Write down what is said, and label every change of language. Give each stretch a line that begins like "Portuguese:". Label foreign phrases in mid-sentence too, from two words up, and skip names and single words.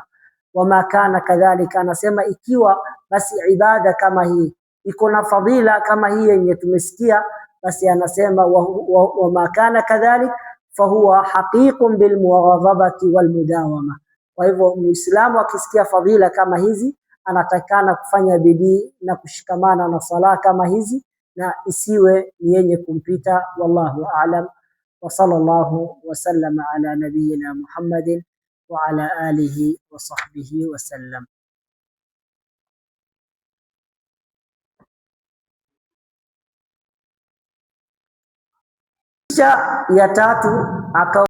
Arabic: وما كان كذلك,
Swahili: anasema ikiwa basi ibada kama hii iko na fadhila kama hii yenye tumesikia, basi anasema
Arabic: وما كان كذلك فهو حقيق بالمواظبة والمداومة.
Swahili: Kwa hivyo Muislamu akisikia fadhila kama hizi anatakana kufanya bidii na kushikamana na sala kama hizi, na isiwe ni yenye kumpita.
Arabic: والله أعلم وصلى الله وسلم على نبينا محمد وعلى آله وصحبه وسلم.
Swahili: Kisha ya tatu